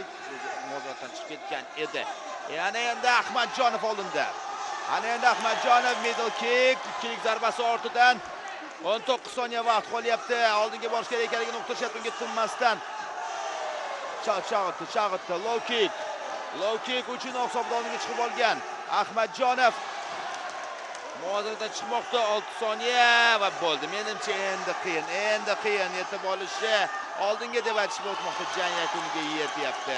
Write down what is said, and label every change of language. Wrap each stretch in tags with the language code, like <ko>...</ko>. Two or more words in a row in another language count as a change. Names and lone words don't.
<uz>Mozordan chiqib ketgan edi. Yana endi Ahmadjonov oldinda. Ana endi Ahmadjonov</uz> <en>middle kick,</en> <uz>ikkilik zarbasi ortidan 19 soniya vaqt qolyapti. Oldinga borish kerak ekanligini uqtirishyapti unga tinmasdan. Chag'itdi,</uz> <en>low kick. Low kick</en> <uz>uchun hisobda oldinga chiqib olgan Ahmadjonov. Mozordan chiqmoqda 6 soniya va bo'ldi. Menimcha endi qiyin yetib olishi oldinga deb aytishib o'tmoqda, jang yakuniga yetyapti.</uz>